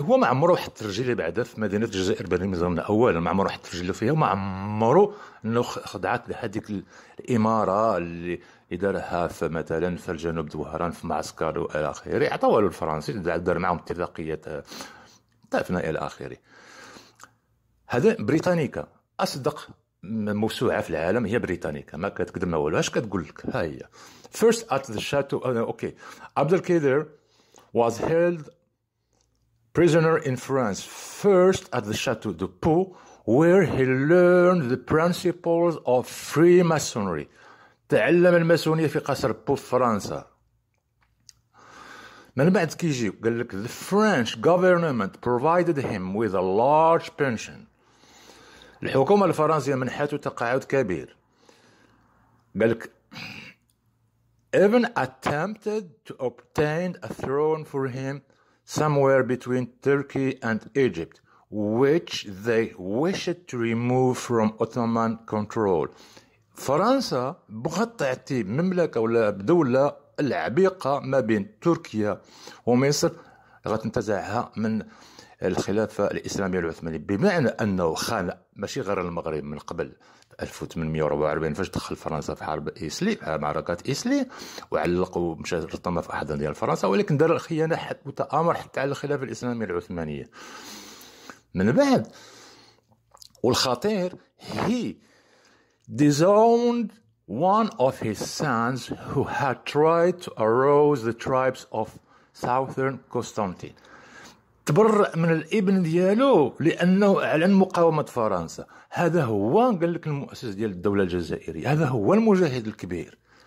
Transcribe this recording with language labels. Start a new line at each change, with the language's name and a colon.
Arabic: هو ما عمره حط رجليه بعدا في مدينه الجزائر بالنظام اولا، ما عمره حط رجله فيها، وما عمره انه خضعت لهذيك الاماره اللي دارها في مثلا في الجنوب دوهران في معسكر والى اخره. عطاوها له الفرنسي، دار معهم اتفاقيه طافنا الى اخره. هذا بريطانيكا اصدق موسوعه في العالم هي بريطانيكا، ما كتكذب ما والو. اش كتقول لك؟ ها هي
English: first at the chateau. Okay, Abdelkader was held prisoner in France, first at the Chateau de Pau, where he learned the principles of Freemasonry.
Arabic: تعلم الماسونية في قصر بو في فرنسا. من بعد كيجي قال لك
English: the French government provided him with a large pension.
Arabic: الحكومة الفرنسية منحته تقاعد كبير. قال لك
English: even attempted to obtain a throne for him somewhere between Turkey and Egypt, which they wished to remove from Ottoman control.
Arabic: فرنسا بغت تعطي مملكة ولا دولة العبيقة ما بين تركيا ومصر، غتنتزعها من الخلافة الإسلامية العثمانية، بمعنى أنه خان ماشي غير المغرب من قبل 1844 فاش دخل فرنسا في حرب إيسلي، معركة إيسلي، وعلقوا مشى رطم في أحضان ديال فرنسا، ولكن دار الخيانة وتآمر حتى على الخلافة الإسلامية العثمانية. من بعد والخطير
English: he disowned one of his sons who had tried to arouse the tribes of southern Constantine.
Arabic: تبرأ من الابن ديالو لأنه أعلن مقاومة فرنسا. هذا هو قال لك المؤسس ديال الدولة الجزائرية، هذا هو المجاهد الكبير.